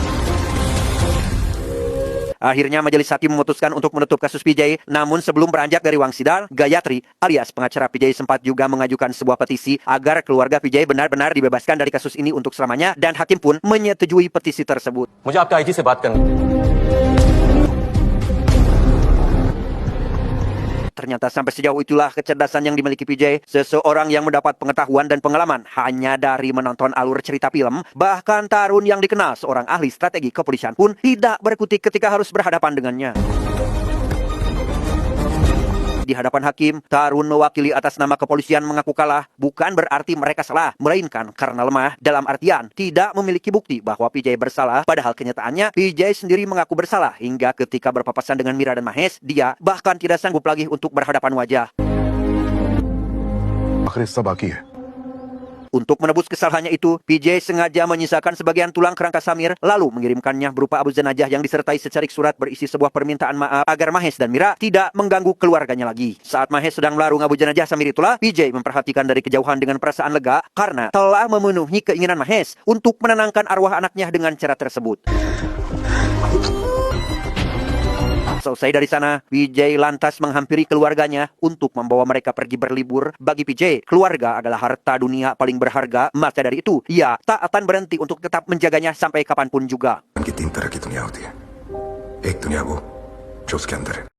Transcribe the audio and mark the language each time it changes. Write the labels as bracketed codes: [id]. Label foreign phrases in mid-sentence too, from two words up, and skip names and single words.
[id] Akhirnya majelis hakim memutuskan untuk menutup kasus PJ. Namun sebelum beranjak dari ruang sidang, Gayatri alias pengacara PJ sempat juga mengajukan sebuah petisi agar keluarga PJ benar-benar dibebaskan dari kasus ini untuk selamanya, dan hakim pun menyetujui petisi tersebut. [hi] मुझे आपके आईजी से बात करनी। [id] Ternyata sampai sejauh itulah kecerdasan yang dimiliki PJ, seseorang yang mendapat pengetahuan dan pengalaman hanya dari menonton alur cerita film. Bahkan Tarun yang dikenal seorang ahli strategi kepolisian pun tidak berkutik ketika harus berhadapan dengannya. Di hadapan hakim, Tarun mewakili atas nama kepolisian mengaku kalah bukan berarti mereka salah, melainkan karena lemah, dalam artian tidak memiliki bukti bahwa PJ bersalah. Padahal kenyataannya PJ sendiri mengaku bersalah hingga ketika berpapasan dengan Mira dan Mahes, dia bahkan tidak sanggup lagi untuk berhadapan wajah. [hi] आखिर हिस्सा बाकी है। [id] Untuk menebus kesalahannya itu, PJ sengaja menyisakan sebagian tulang kerangka Samir, lalu mengirimkannya berupa abu jenazah yang disertai secerik surat berisi sebuah permintaan maaf agar Mahes dan Mira tidak mengganggu keluarganya lagi. Saat Mahes sedang melarung abu jenazah Samir itulah, PJ memperhatikan dari kejauhan dengan perasaan lega karena telah memenuhi keinginan Mahes untuk menenangkan arwah anaknya dengan cara tersebut. Selesai dari sana, PJ lantas menghampiri keluarganya untuk membawa mereka pergi berlibur. Bagi PJ, keluarga adalah harta dunia paling berharga. Maka dari itu, ia tak akan berhenti untuk tetap menjaganya sampai kapanpun juga. [hi] की तीन तरह की दुनिया होती है, एक दुनिया वो जो उसके अंदर है।